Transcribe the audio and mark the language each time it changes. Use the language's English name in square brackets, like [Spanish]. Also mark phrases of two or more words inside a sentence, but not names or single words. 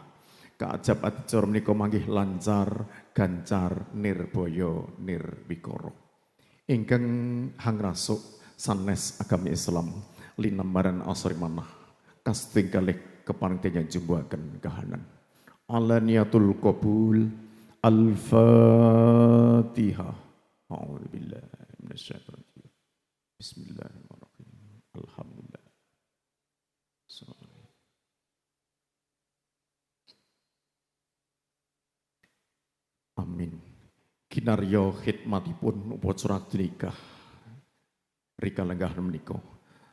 [Javanese] Kaajab adicara menika manggih lancar, gancar, nirbaya, nirbikara. Ingkang hangrasuk sanes agami Islam linambaran asri manah kasting kalih kepanitiaan jumbuhaken kahanan. [Arabic] على نية القبول الفاتحة. أعوذ بالله من الشيطان الرجيم. بسم الله الرحمن الرحيم. الحمد لله. آمين. [Javanese] Kinarya khidmatipun upacara nikah rika lenggah menika.